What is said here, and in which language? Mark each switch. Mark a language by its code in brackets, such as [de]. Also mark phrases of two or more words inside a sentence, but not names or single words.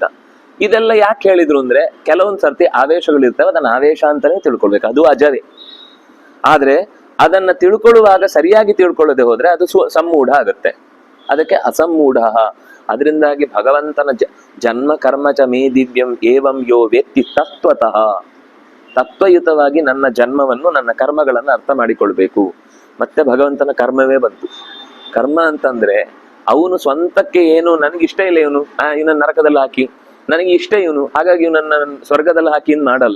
[kn] ಇದೆಲ್ಲ ಯಾಕೆ ಹೇಳಿದ್ರು ಅಂದ್ರೆ, ಕೆಲವೊಂದ್ ಸರ್ತಿ ಆವೇಶಗಳಿರ್ತವೆ, ಅದನ್ನ ಆವೇಶ ಅಂತಾನೆ ತಿಳ್ಕೊಳ್ಬೇಕು, ಅದು ಅಜವೇ. ಆದ್ರೆ ಅದನ್ನ ತಿಳ್ಕೊಳ್ಳುವಾಗ ಸರಿಯಾಗಿ ತಿಳ್ಕೊಳ್ಳದೆ ಹೋದ್ರೆ ಅದು ಸಮ್ಮೂಢ ಆಗುತ್ತೆ, ಅದಕ್ಕೆ ಅಸಮ್ಮೂಢ. ಅದರಿಂದಾಗಿ ಭಗವಂತನ [sa] ಜನ್ಮ ಕರ್ಮಚ ಮೇ ದಿವ್ಯಂ ಏವಂ ಯೋ ವ್ಯಕ್ತಿ ತತ್ವತಃ, [kn] ತತ್ವಯುತವಾಗಿ ನನ್ನ ಜನ್ಮವನ್ನು ನನ್ನ ಕರ್ಮಗಳನ್ನು ಅರ್ಥ ಮಾಡಿಕೊಳ್ಬೇಕು. ಮತ್ತೆ ಭಗವಂತನ ಕರ್ಮವೇ ಬಂತು. ಕರ್ಮ ಅಂತಂದ್ರೆ ಅವನು ಸ್ವಂತಕ್ಕೆ ಏನು ನನಗಿಷ್ಟ ಇಲ್ಲ, ಇವನು ಇವನನ್ನ ನರಕದಲ್ಲಿ ಹಾಕಿ, ನನಗೆ ಇಷ್ಟ ಇವನು ಹಾಗಾಗಿ ಇವನನ್ನ ಸ್ವರ್ಗದಲ್ಲಿ ಹಾಕಿ ಇನ್ ಮಾಡಲ್ಲ.